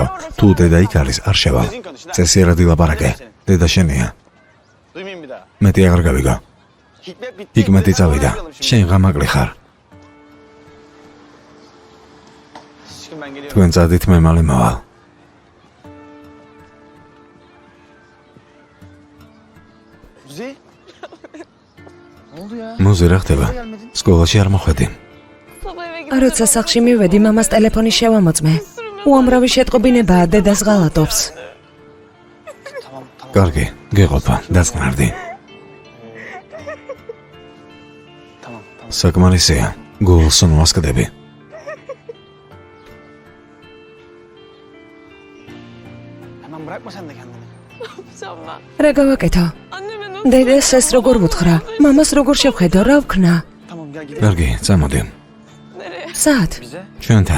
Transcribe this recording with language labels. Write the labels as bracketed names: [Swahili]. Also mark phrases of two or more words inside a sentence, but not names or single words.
[Georgian] თუ დედა იქ არის, არ შევალ. წესიერად ილაპარაკე. დედა შენია. [Turkish] Duymayayım bir daha. [Georgian] მეტი აღარ გავიგო. [Turkish] Hikmet bitti. [Georgian] ჰიკმეტი წავიდა. შენ ღამაკლი ხარ. [Turkish] Şimdi ben geliyorum. [Georgian] თქვენ წადით, მე მალე მოვალ. [Turkish] Kuzey. [Georgian] მუზე რა ხდება? სკოლაში არ მოხვედი. როცა სახლში მივედი, მამას ტელეფონი შევამოწმე. უამრავი შეტყობინებაა, დედას ღალატობს. კარგი, გეყოფა, დაწყნარდი. საკმარისია, გულს ნუასკდები. [Turkish] Hemen bırakma sen de kendini. [Georgian] რა გავაკეთო? დედას ეს როგორ ვუთხრა? მამას როგორ შევხედო, რა ვქნა? [Turkish] Tamam gel gidelim. [Georgian] კარგი, წამოდი. სად? [Turkish] Bize [Georgian] ჩვენთან.